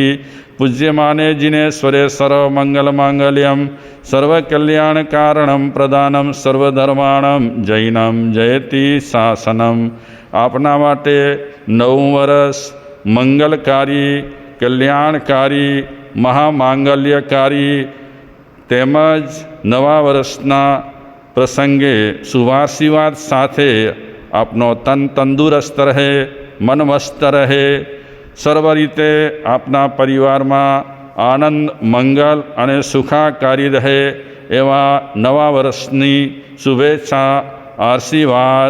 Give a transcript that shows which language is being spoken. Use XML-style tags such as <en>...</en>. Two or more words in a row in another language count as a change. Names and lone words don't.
<sa>पूज्यमाने जिनेश्वरे सर्व मंगल मांगल्यम सर्व कल्याण कारणम प्रदानम सर्वधर्माणम जैनम जयति शासनम।</sa> <gu>આપના માટે નવ વર્ષ મંગલકારી કલ્યાણકારી મહામાંગલ્યકારી તેમજ નવા વર્ષના પ્રસંગે શુભાશીર્વાદ સાથે આપનો તન તંદુરસ્ત રહે, મન મસ્ત રહે, સર્વ રીતે આપના પરિવારમાં આનંદ મંગલ અને સુખાકારી રહે એવા નવા વર્ષની શુભેચ્છા આશીર્વાદ।</gu>